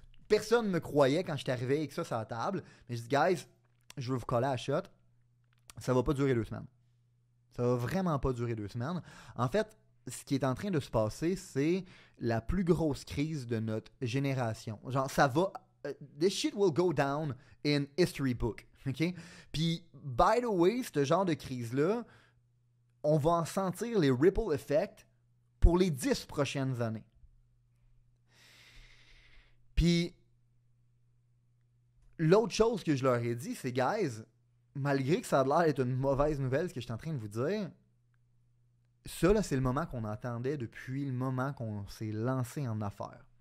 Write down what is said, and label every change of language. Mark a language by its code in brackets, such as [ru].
[fr] Personne ne me croyait quand j'étais arrivé avec ça sur la table. Mais je dis, guys, je veux vous coller à la shot. Ça va pas durer 2 semaines. Ça va vraiment pas durer 2 semaines. En fait, ce qui est en train de se passer, c'est la plus grosse crise de notre génération. Genre, ça va. [en] This shit will go down in history book. OK? [fr] Puis, [en] by the way, [fr] ce genre de crise-là, on va en sentir les ripple effects pour les 10 prochaines années. Puis, l'autre chose que je leur ai dit, c'est, guys, malgré que ça a l'air d'être une mauvaise nouvelle, ce que je suis en train de vous dire, ça, là, c'est le moment qu'on attendait depuis le moment qu'on s'est lancé en affaires.